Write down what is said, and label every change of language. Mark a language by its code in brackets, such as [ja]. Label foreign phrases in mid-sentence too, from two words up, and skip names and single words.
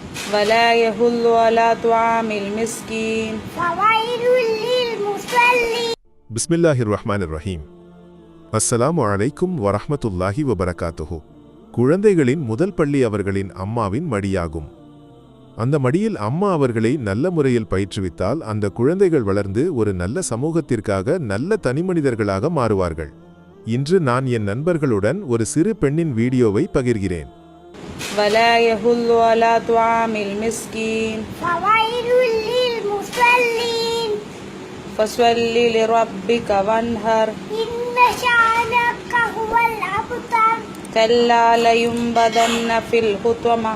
[ar] ولا يحل على طعام المسكين فويل للمصلين. بسم الله الرحمن الرحيم. السلام عليكم ورحمة الله وبركاته. [ta] குழந்தைகளின் முதல் பள்ளி அவர்களின் அம்மாவின் மடியாகும். அந்த மடியில் அம்மா அவர்களை நல்ல முறையில் பயிற்றுவித்தால் அந்த குழந்தைகள் வளர்ந்து ஒரு நல்ல சமூகத்திற்காக நல்ல தனிமனிதர்களாக மாறுவார்கள். இன்று நான் என் நண்பர்களுடன் ஒரு சிறு பெண்ணின் வீடியோவை பகிர்கிறேன். [ar] ولا يحل على طعام المسكين فويل للمصلين. فصل لربك وانهر إن شانك هو الأبتر. كلا لينبذن في الحطمة